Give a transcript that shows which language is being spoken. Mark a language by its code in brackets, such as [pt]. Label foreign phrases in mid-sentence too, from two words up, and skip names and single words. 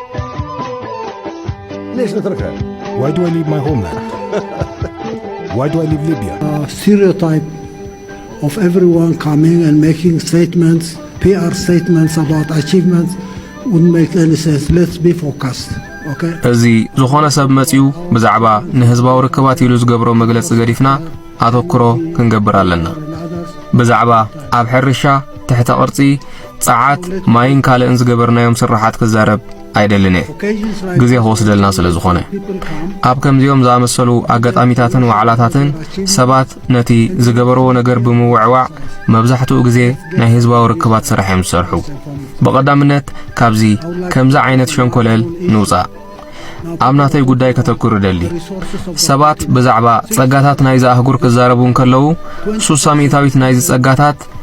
[en] Why do I leave my homeland? Why do I leave Libya? Stereotype of everyone coming and making statements, PR statements about achievements wouldn't make any sense. Let's be focused. Okay? [ti] እዚ ዝኾነ ሰብ መጺኡ ብዛዕባ ንህዝባዊ ርክባት ኢሉ ዝገብሮ መግለጽ ገዲፍና ኣተኩሮ ክንገብር ኣለና። ብዛዕባ ኣብ ሕርሻ ትሕተ ቅርጺ ጸዓት ማይን ካልእን ዝገበርናዮም ስራሓት ክዛረብ ኣይደልን እየ ግዜ ክወስደልና ስለ ዝኾነ ኣብ ከምዚኦም ዝኣመሰሉ ኣጋጣሚታትን ዋዕላታትን ሰባት ነቲ ዝገበርዎ ነገር ብምውዕዋዕ መብዛሕትኡ ግዜ ናይ ህዝባዊ ርክባት ስራሕ እዮም ዝሰርሑ ብቐዳምነት ካብዚ ከምዛ ዓይነት ሸንኮለል ንውፃእ ኣብ ናተይ ጉዳይ ከተኩር ደሊ ሰባት ብዛዕባ ጸጋታት ናይ ዝኣህጉር ክዛረቡ እንከለዉ 30 ናይ ጸጋታት